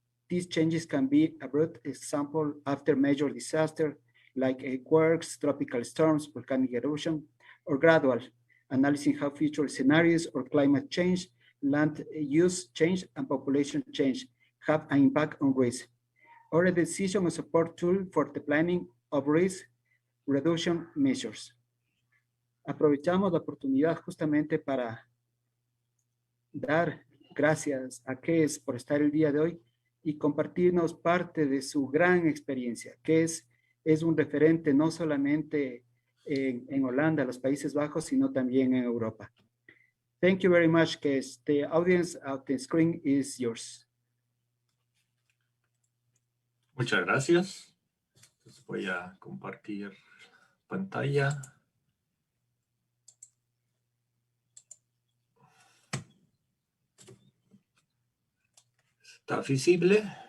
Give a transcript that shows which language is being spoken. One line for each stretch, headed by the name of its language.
English: These changes can be abrupt, example, after major disaster, like earthquakes, tropical storms, volcanic eruption, or gradual, analyzing how future scenarios or climate change, land use change, and population change have an impact on risk, or a decision or support tool for the planning of risk reduction measures.
Spanish: Aprovechamos la oportunidad justamente para dar gracias a Kees por estar el día de hoy y compartirnos parte de su gran experiencia. Kees es un referente no solamente en Holanda, los Países Bajos, sino también en Europa.
English: Thank you very much, Kees. The audience of the screen is yours.
Spanish: Muchas gracias. Entonces voy a compartir pantalla. ¿Está visible?